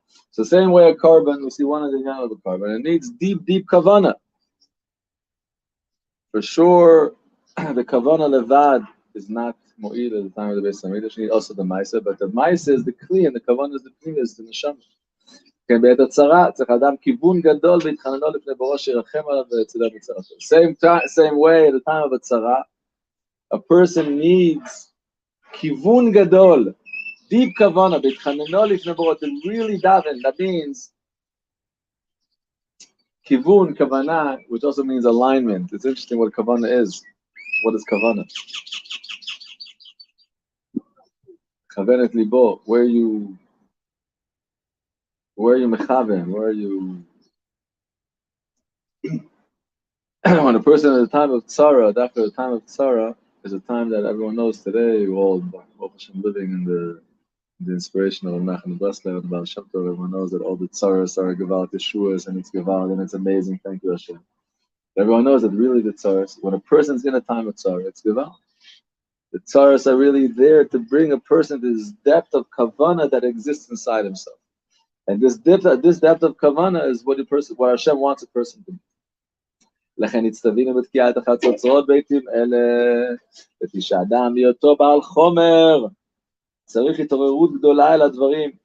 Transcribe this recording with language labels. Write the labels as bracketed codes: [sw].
[en] So same way a carbon, we see one of the young of the carbon. It needs deep, deep kavanah. For sure, the kavanah levad is not mo'il at the time of the Beis Hamikdash. You need also the ma'aseh, but the ma'aseh is the kli, and the kavanah is the kli, is the neshama. [he] כן, בעת הצרה צריך אדם כיוון גדול והתחננו לפני בוראו שירחם עליו ויצילה מצרתו. [en] Same way, at the time of הצרה, a person needs [he] כיוון גדול, [en] deep kavanah, [he] והתחננו לפני בוראו, [en] to really daven. That means כיוון, kavanah, which also means alignment. It's interesting what kavanah is. What is kavanah? [he] כוונת ליבו, [en] where you mechaven? Where are you? When a person at the time of tzara, after the time of tzara, is a time that everyone knows today. We're all living in the inspiration of Menachem Breslev and Baal Shem Tov. Everyone knows that all the tzaras are Gevalt Yeshuas, and it's Gevalt, and it's amazing. Thank you, Hashem. Everyone knows that really the tzaras, when a person's in a time of tzara, it's Gevalt. The tzaras are really there to bring a person to this depth of kavanah that exists inside himself. And this depth of kavanah is what Hashem wants a person to be. [he] לכן הצטווינו בתקיעת החצוצרות בעתים אלה, לפי שאדם בהיותו בעל חומר, צריך התעוררות גדולה אל הדברים.